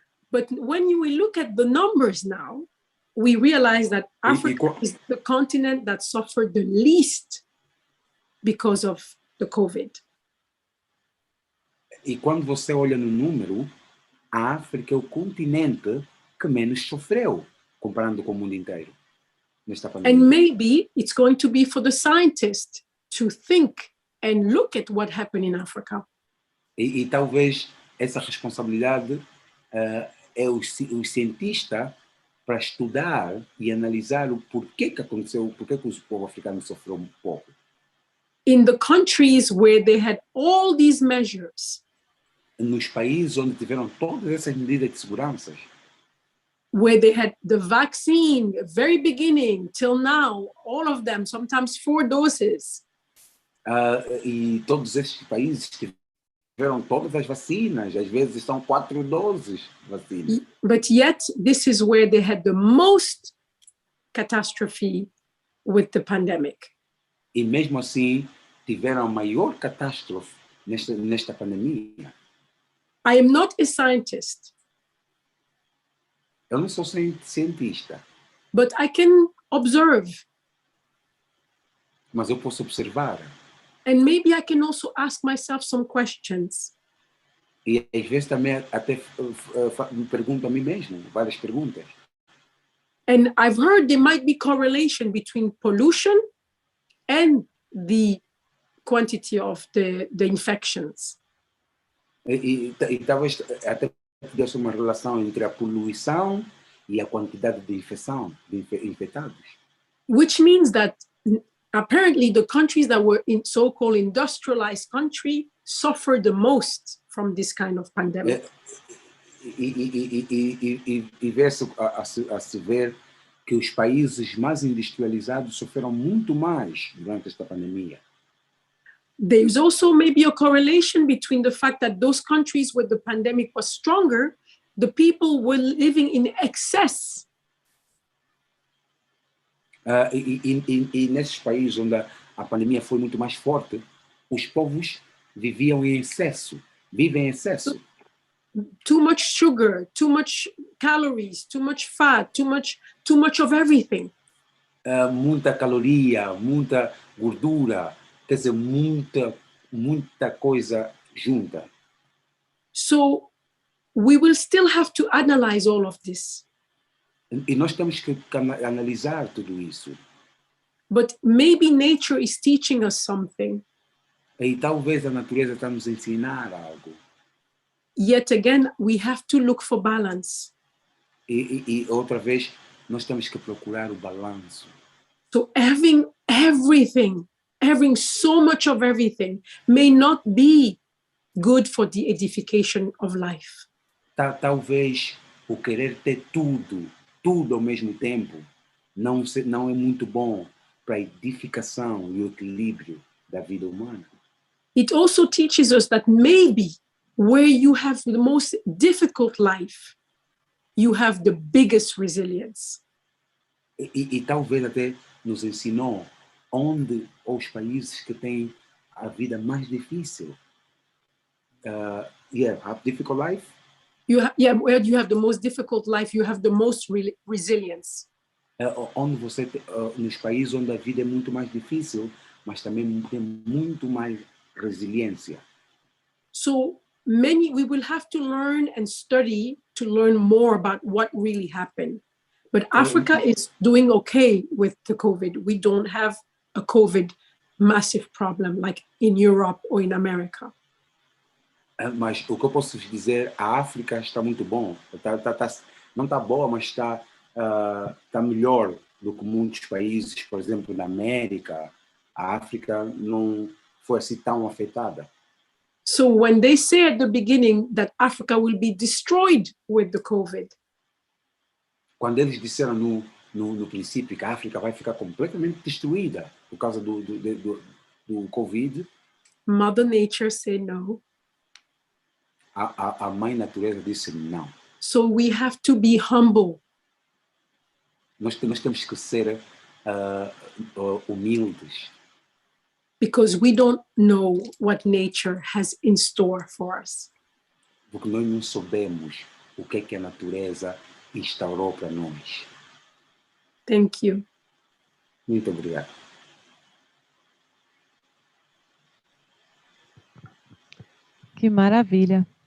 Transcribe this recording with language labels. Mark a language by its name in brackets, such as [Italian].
[English] But when we look at the numbers now, we realize that [Portuguese] E [English] Africa is the continent that suffered the least because of the COVID. [Portuguese] quando você olha no número, a África é o continente que menos sofreu, comparando com o mundo inteiro, nesta pandemia. [English] And maybe it's going to be for the scientists to think and look at what happened in Africa. [Portuguese] E talvez essa responsabilidade é o cientista para estudar e analisar o porquê que aconteceu, porquê que o povo africano sofreu um pouco. [English] In the countries where they had all these measures, [Portuguese] Nos países onde tiveram todas essas medidas de segurança, [English] where they had the vaccine, very beginning till now, all of them, sometimes 4 doses, [Portuguese] e todos esses países tiveram todas as vacinas, às vezes são 4 doses de vacina. [English] but yet this is where they had the most catastrophe with the pandemic. [Portuguese] E mesmo assim tiveram a maior catástrofe nesta pandemia. [English] I am not a scientist, [Portuguese] Eu não sou cientista, [English] but I can observe, [Portuguese] mas eu posso observar. [English] and maybe I can also ask myself some questions. [Portuguese] E às vezes também até me pergunto a mim mesmo, várias perguntas. [English] And I've heard there might be correlation between pollution and the quantity of the infections. [Portuguese] E talvez até tivesse uma relação entre a poluição e a quantidade de infecção, de infectados. [English] Which means that apparently the countries that were in so-called industrialized country suffered the most from this kind of pandemic. [Portuguese] E ver-se a se ver que os países mais industrializados sofreram muito mais durante esta pandemia. [English] There's also maybe a correlation between the fact that those countries where the pandemic was stronger, the people were living in excess. [Portuguese] E nesses países onde a pandemia foi muito mais forte, os povos viviam em excesso, vivem em excesso. [English] Too much sugar, too much calories, too much fat, too much of everything. [Portuguese] Muita caloria, muita gordura, quer dizer, muita coisa junta. [English] So we will still have to analyze all of this. [Portuguese] E nós temos que analisar tudo isso. [English] But maybe nature is teaching us something. [Portuguese] E talvez a natureza está nos ensinar algo. [English] Yet again, we have to look for balance. [Portuguese] E outra vez, nós temos que procurar o balanço. [English] So having everything, having so much of everything may not be good for the edification of life. [Portuguese] Talvez o querer ter tudo ao mesmo tempo, não é muito bom para a edificação e o equilíbrio da vida humana. [English] It also teaches us that maybe where you have the most difficult life, you have the biggest resilience. [Portuguese] E talvez até nos ensinou onde os países que têm a vida mais difícil. [English] Have difficult life. Where you have the most difficult life, you have the most resilience. [Portuguese] Onde você nos países onde a vida é muito mais difícil, mas também tem muito mais resiliência. [English] So we will have to learn and study to learn more about what really happened. But Africa is doing okay with the COVID. We don't have a COVID massive problem like in Europe or in America. [Portuguese] Mas o que eu posso dizer, a África está muito bom. Não está boa, mas está melhor do que muitos países, por exemplo, na América. A África não foi assim tão afetada. [English] So when they say at the beginning that Africa will be destroyed with the COVID, [Portuguese] quando eles disseram no princípio que a África vai ficar completamente destruída por causa do COVID, [English] Mother Nature said no. [Portuguese] A mãe natureza disse não. [English] So we have to be humble. [Portuguese] Nós temos que ser humildes. [English] Because we don't know what nature has in store for us. [Portuguese] Porque nós não sabemos o que a natureza instaurou para nós. [English] Thank you. [Portuguese] Muito obrigado. Que maravilha.